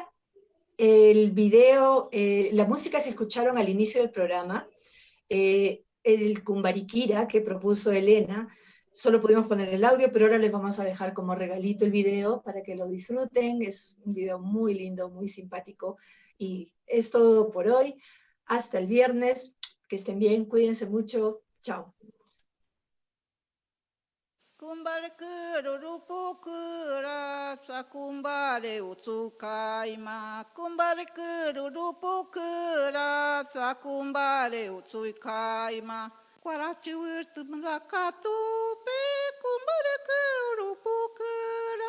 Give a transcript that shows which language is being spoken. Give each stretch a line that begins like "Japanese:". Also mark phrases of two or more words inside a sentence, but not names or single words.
Spanish: El video, la música que escucharon al inicio del programa, el Kumbariquira que propuso Elena, solo pudimos poner el audio, pero ahora les vamos a dejar como regalito el video para que lo disfruten. Es un video muy lindo, muy simpático. Y es todo por hoy. Hasta el viernes. Que estén bien, cuídense mucho. Chao. Kumbare kuru pukura, sakumbare utsukaima. Kumbare kuru pukura, sakumbare utsukaima. Kwarachi wirtu mlakatupe, kumbare kuru pukura.